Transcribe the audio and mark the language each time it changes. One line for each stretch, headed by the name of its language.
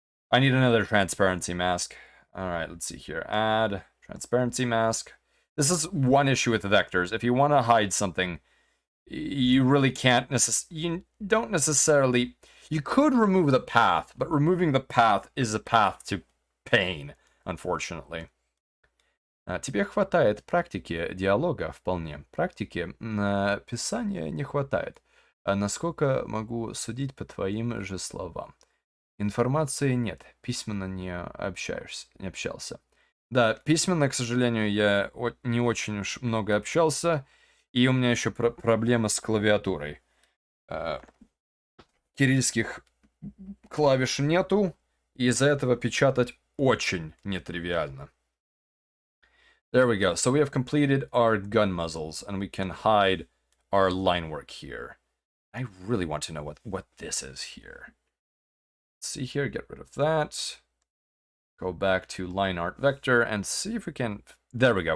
English: I need another transparency mask. Alright, let's see here. Add transparency mask. This is one issue with vectors. If you want to hide something, you really can't you don't necessarily... You could remove the path, but removing the path is a path to pain, unfortunately.
Russian: Тебе хватает практики диалога вполне. Практики писания не хватает. Насколько могу судить по твоим же словам. Информации нет, письменно не общался. Да, письменно, к сожалению, я не очень уж много общался, и у меня еще проблема с клавиатурой. Кириллских клавиш нету, и из-за этого печатать очень нетривиально.
English: There we go. So we have completed our gun muzzles, and we can hide our line work here. I really want to know what this is here. Let's see here, get rid of that. Go back to Lineart vector and see if we can... There we go.